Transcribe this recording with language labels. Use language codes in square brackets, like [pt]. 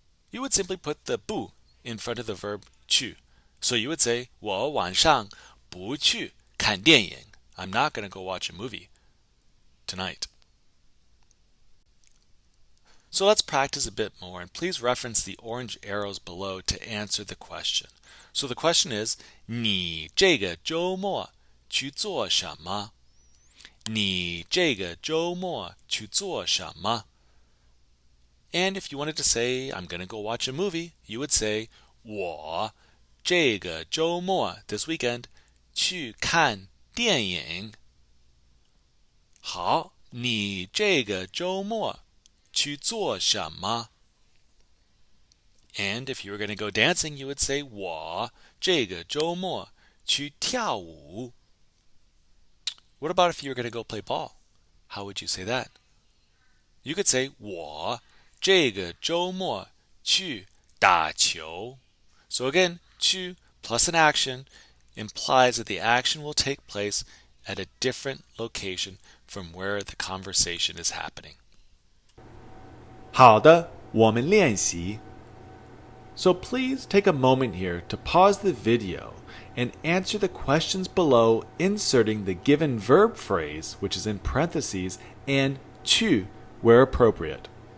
[en] You would simply put the 不 in front of the verb 去. So you would say [zh] 我晚上不去看电影. [en] I'm not going to go watch a movie tonight. So let's practice a bit more, and please reference the orange arrows below to answer the question. So the question is, [zh] 你这个周末去做什么？你这个周末去做什么？ [en] And if you wanted to say, I'm going to go watch a movie, you would say, [zh] 我这个周末 [en] this weekend [zh] 去看电影。好，你这个周末去做什么？ [en] And if you were going to go dancing, you would say, [zh] 我这个周末去跳舞。 [en] What about if you were going to go play ball? How would you say that? You could say, [zh] 我这个周末去打球. [en] So again, 去 plus an action implies that the action will take place at a different location from where the conversation is happening. [zh] 好的，我们练习。 [en] So please take a moment here to pause the video and answer the questions below, inserting the given verb phrase, which is in parentheses, and 去 where appropriate.